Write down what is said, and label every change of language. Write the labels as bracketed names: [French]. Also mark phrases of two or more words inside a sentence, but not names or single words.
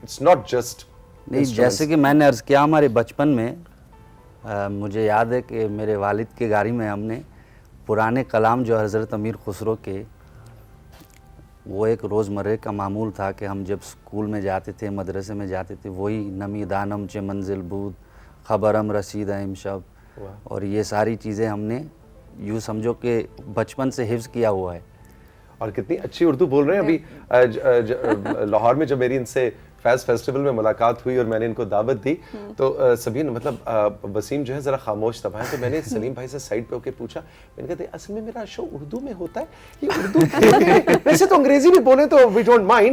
[English] it's not just [Urdu] نہیں جیسے کہ میں نے عرض کیا ہمارے بچپن میں مجھے یاد ہے کہ میرے والد کی گاڑی میں ہم نے پرانے کلام جو حضرت امیر خسرو کے، وہ ایک روزمرہ کا معمول تھا کہ ہم جب اسکول میں جاتے تھے مدرسے میں جاتے تھے وہی [Persian] نمی دانم چے منزل بود خبرم رسید امشب، [Urdu] اور یہ ساری چیزیں ہم نے یوں سمجھو کہ بچپن سے حفظ کیا ہوا ہے. اور کتنی اچھی اردو بول رہے ہیں. ابھی لاہور میں جب میری ان سے فیض فیسٹیول میں ملاقات ہوئی اور میں نے ان کو دعوت دی تو سبین مطلب وسیم جو ہے ذرا خاموش تھا تو میں نے سلیم بھائی سے سائڈ پہ ہو کے پوچھا، میں نے کہا اصل میں میرا شو اردو میں ہوتا ہے، یہ اردو ویسے تو انگریزی بھی بولیں تو [English] we don't mind.